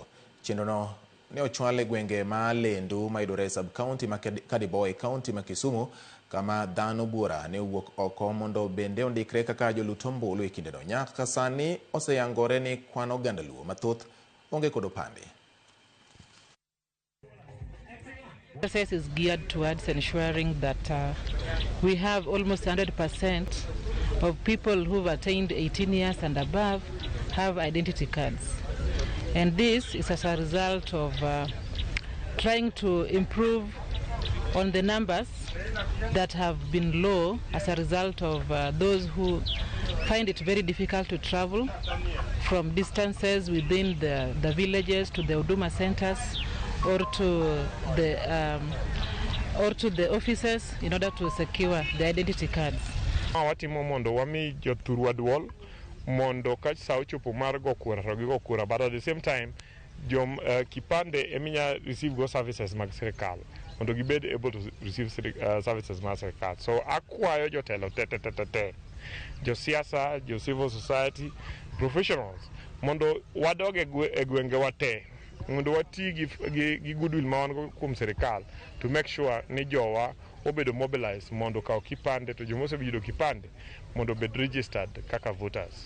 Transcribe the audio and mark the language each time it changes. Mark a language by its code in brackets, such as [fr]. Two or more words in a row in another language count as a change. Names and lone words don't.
[luo] Chenro no ne ochwal e gwenge ma Alendu mayudore e sub-kaunti ma Kadiboy, kaunti ma Kisumu, kama dhano buora ne owuok oko mondo bende ondikre kaka jolut ombulu e kindeno. Nyaka sani oseyangore ni kwan oganda luo mathoth onge kod opande. [en] The process is geared towards ensuring that we have almost 100% of people who've attained 18 years and above have identity cards. And this is as a result of trying to improve on the numbers that have been low as a result of those who find it very difficult to travel from distances within the villages to the Huduma centers or to the offices in order to secure the identity cards. [luo] Watimo mondo wami jothurwa duol mondo ka sa ochopo mar go kura to gigo kura, [en] but at the same time [luo] kipande eminya receive go services mag sirikal mondo gibed [en] able to receive services [luo] mag sirikal. So akwayo jotelo te jo siasa, jo [en] civil society professionals [luo] mondo wadog e gwenge wate mondo wati gi goodwill ma wan go kuom sirikal [en] to make sure [luo] ni jowa obedo mobilized mondo kaw kipande, to jomo osebedo kipande mondo bed registered kaka voters.